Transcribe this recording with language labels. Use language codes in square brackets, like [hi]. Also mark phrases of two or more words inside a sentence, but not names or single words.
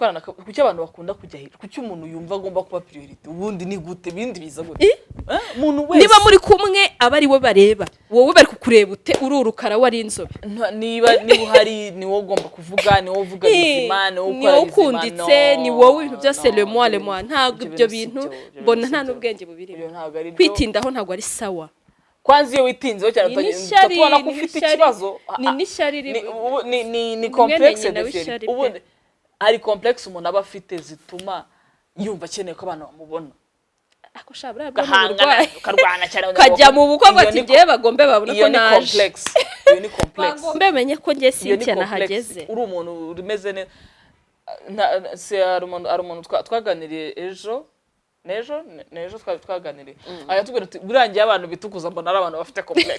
[rw] kuki abantu bakunda kujya hejuru kuki umuntu yumva agomba kuba priority ubundi ni gute bindi biza gute umuntu wese niba muri kumwe aba ari we bareba wowe bari kukureba ute ururukara wari inzobe niba uhari ni wowe ugomba kuvuga ni wowe uvuga bizima ni wowe ukora bizima ukunditse ni wowe ibintu byose [fr] le moi [rw] ntabwo ibyo bintu mbona nta n'ubwenge bubirimo kwitindaho ntabwo ari sawa kwanza iyo witinzeho cyane tubona ko ufite ikibazo ni n'ishyari ni [fr] complexe de [rw] ubundi ari complexe umuntu aba afite zituma yumva akeneye ko abantu bamubona ako shabura karwana cyane kajya mu bukwe bati ngiye bagombe babona ko naje iyo ni complexe bagombe menye ko ngiye Cynthia nahageze uri umuntu umeze neza hari umuntu twaganiriye nejo twaganiriye ayatubwira ati burangiye abantu bitukuza mbona ari abantu bafite complex